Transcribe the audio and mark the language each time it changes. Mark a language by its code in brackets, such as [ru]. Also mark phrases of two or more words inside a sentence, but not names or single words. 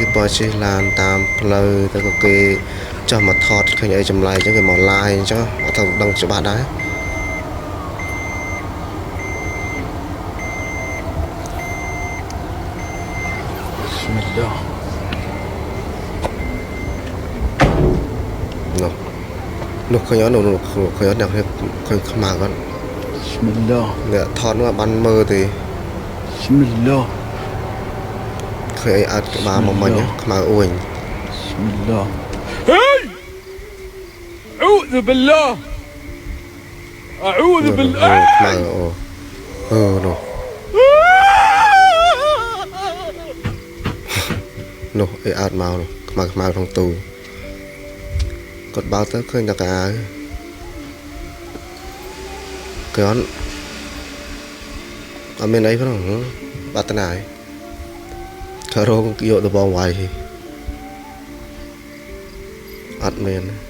[km] គេបើជិះឡានតាមផ្លូវទៅក៏គេចុះមកថតឃើញអីចម្លែកអញ្ចឹងគេមក live អញ្ចឹងអត់ទៅដឹងច្បាស់ដែរនោះឃើញអត់នោះឃើញអត់អ្នកឃើញខ្មៅគាត់ [ar] Bismillah. [km] អ្នកថតនោះបានមើលទេ [ar] Bismillah. [km] ឃើញអីអត់ក្បាលមកមិញខ្មៅអួយ [ar] Bismillah. Hey! أعوذ بالله. أعوذ بالله. [km] ខ្មៅនោះនោះអីអត់មកនោះខ្មៅក្នុងទូគាត់បើកទៅឃើញតែកៅអៅ គាត់អត់មានអីផងបាត់ណាយក៏រងយកទៅបងវាយអត់មាន